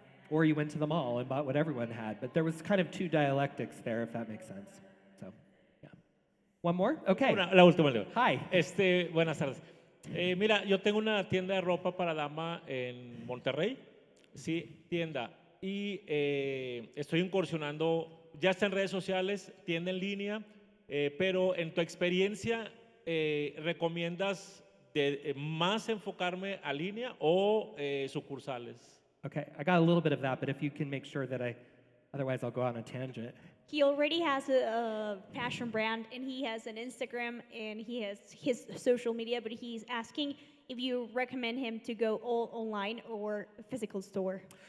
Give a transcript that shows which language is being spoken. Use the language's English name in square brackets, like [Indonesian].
[English] Or you went to the mall and bought what everyone had. But there was kind of two dialectics there, if that makes sense. So, yeah. One more? Okay. [Spanish] La última, Leo. Hi. Buenas tardes. Mira, yo tengo una tienda de ropa para dama en Monterrey, sí, tienda, y estoy incursionando, ya está en redes sociales, tienda en línea, pero en tu experiencia, ¿recomiendas más enfocarme a línea o sucursales? [English] Okay, I got a little bit of that, but if you can make sure that otherwise I'll go on a tangent. He already has a fashion brand, and he has an Instagram, and he has his social media, but he's asking if you recommend him to go all online or a physical store.